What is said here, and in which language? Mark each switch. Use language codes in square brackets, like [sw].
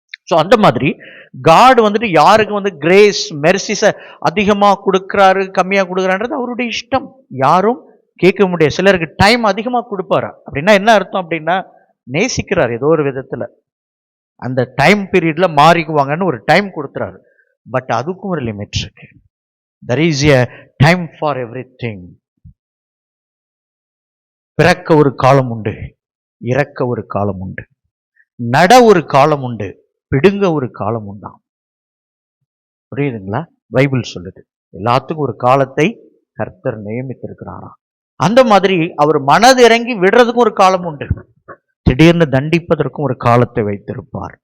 [ta] So அந்த மாதிரி God வந்துட்டு யாருக்கு வந்து கிரேஸ் மெர்சிஸை அதிகமாக கொடுக்குறாரு கம்மியாக கொடுக்குறான்றது அவருடைய இஷ்டம். யாரும் கேட்க முடியாது. சிலருக்கு டைம் அதிகமாக கொடுப்பாரு. அப்படின்னா என்ன அர்த்தம்? அப்படின்னா நேசிக்கிறார் ஏதோ ஒரு விதத்தில். அந்த டைம் பீரியட்ல மாறிக்குவாங்கன்னு ஒரு டைம் கொடுத்துறாரு. பட் அதுக்கும் ஒரு லிமிட் இருக்கு. [en] there is a time for everything. [ta] பிறக்க ஒரு காலம் உண்டு, இறக்க ஒரு காலம் உண்டு, நட ஒரு காலம் உண்டு, பிடுங்க ஒரு காலம் உண்டாம். புரியுதுங்களா? பைபிள் சொல்லுது எல்லாத்துக்கும் ஒரு காலத்தை கர்த்தர் நியமித்திருக்கிறாராம். அந்த மாதிரி அவர் மனது இறங்கி விடுறதுக்கும் ஒரு காலம் உண்டு, திடீர்னு தண்டிப்பதற்கும் ஒரு காலத்தை வைத்திருப்பார்.